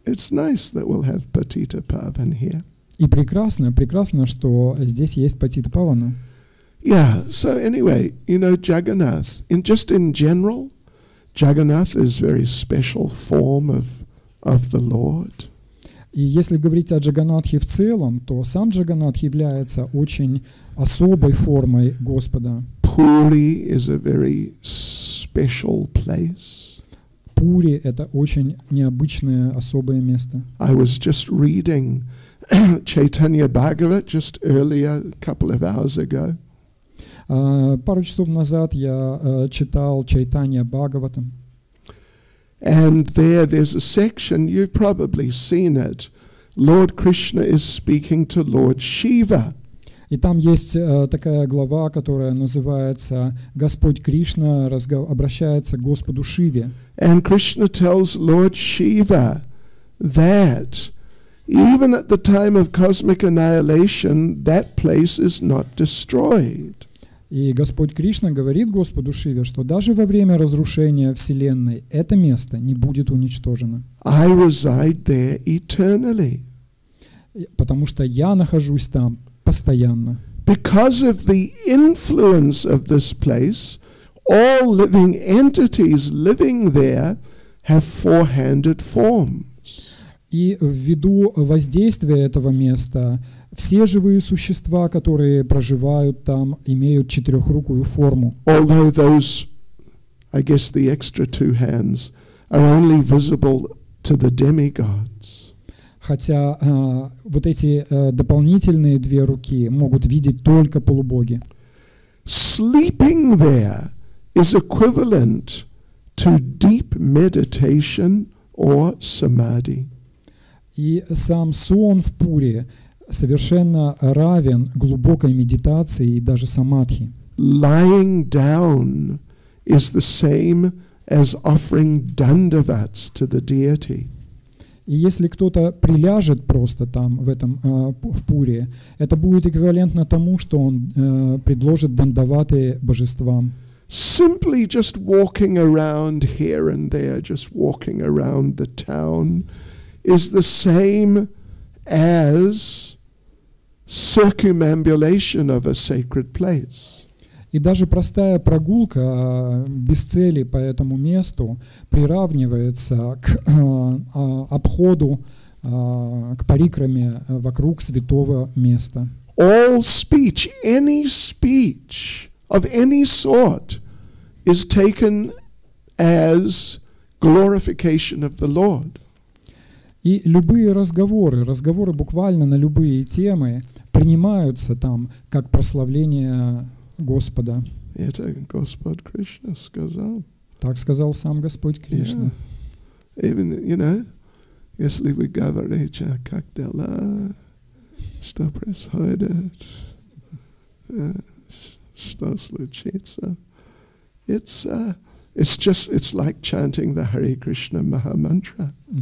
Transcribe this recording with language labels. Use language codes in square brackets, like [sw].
[en] It's nice that we'll have Patita Pavan here. [ru] И прекрасно, что здесь есть Патита Павана. [en] Yeah, so anyway, you know, Jagannath, just in general, Jagannath is a very special form of the Lord. [ru] И если говорить о Джаганнатхе в целом, то сам Джаганнатх является очень особой формой Господа. [en] Puri is a very special place. [ru] Пури — это очень необычное, особое место. [en] I was just reading Chaitanya Bhagavat just earlier, a couple of hours ago. [ru] Пару часов назад я читал Чайтанья Бхагаватам. [en] And there's a section, you've probably seen it. Lord Krishna is speaking to Lord Shiva. [ru] И там есть такая глава, которая называется «Господь Кришна обращается к Господу Шиве». [en] And Krishna tells Lord Shiva that even at the time of cosmic annihilation, that place is not destroyed. [ru] И Господь Кришна говорит Господу Шиве, что даже во время разрушения Вселенной это место не будет уничтожено. [en] I reside there eternally. [ru] Потому что я нахожусь там постоянно. [en] Because of the influence of this place, all living entities living there have four-handed forms. [ru] И ввиду воздействия этого места все живые существа, которые проживают там, имеют четырехрукую форму. [en] Although those, I guess the extra two hands, are only visible to the demigods. [ru] Хотя вот эти дополнительные две руки могут видеть только полубоги. [en] Sleeping there is equivalent to deep meditation or samadhi. [ru] И сам сон в Пуре совершенно равен глубокой медитации и даже самадхи. [en] Lying down is the same as offering dandavats to the deity. [ru] И если кто-то приляжет просто там, в Пуре, это будет эквивалентно тому, что он предложит дандаваты божествам. [en] Simply just walking around here and there, just walking around the town, is the same as circumambulation of a sacred place. [ru] И даже простая прогулка без цели по этому месту приравнивается к обходу, к парикраме вокруг святого места. [en] All speech, any speech of any sort, is taken as glorification of the Lord. [ru] И любые разговоры буквально на любые темы принимаются там как прославление Господа. Это Господь Кришна сказал. Так сказал сам Господь Кришна. [en] Even, you know, [ru] если вы говорите, как дела, что происходит, что случится, [en] it's like chanting the Hare Krishna Maha Mantra.